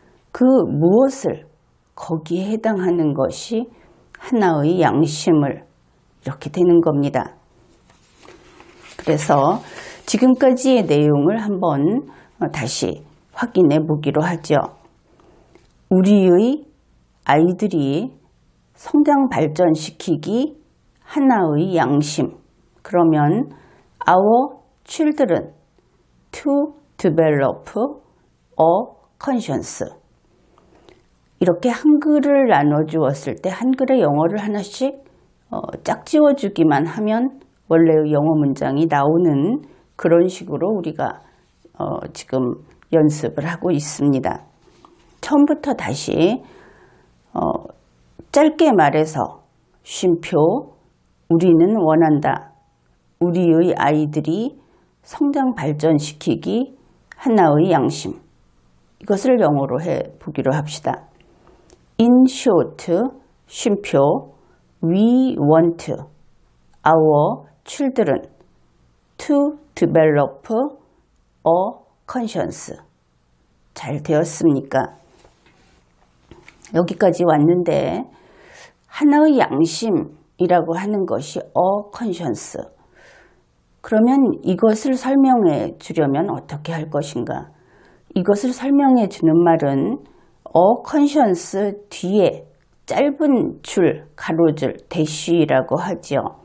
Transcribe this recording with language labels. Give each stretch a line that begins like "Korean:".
Korean: 그 무엇을 거기에 해당하는 것이 하나의 양심을 이렇게 되는 겁니다. 그래서 지금까지의 내용을 한번 다시 확인해 보기로 하죠. 우리의 아이들이 성장 발전시키기 하나의 양심. 그러면
English: our children to develop a conscience.
Korean: 이렇게 한글을 나눠 주었을 때 한글의 영어를 하나씩 짝지어 주기만 하면 원래의 영어 문장이 나오는 그런 식으로 우리가 지금 연습을 하고 있습니다. 처음부터 다시 짧게 말해서 쉼표, 우리는 원한다. 우리의 아이들이 성장 발전시키기 하나의 양심. 이것을 영어로 해보기로 합시다.
English: In short, 쉼표, we want our children to develop a conscience.
Korean: 잘 되었습니까? 여기까지 왔는데 하나의 양심이라고 하는 것이 a conscience. 그러면 이것을 설명해 주려면 어떻게 할 것인가? 이것을 설명해 주는 말은 a conscience 뒤에 짧은 줄, 가로줄, 대쉬라고 하죠.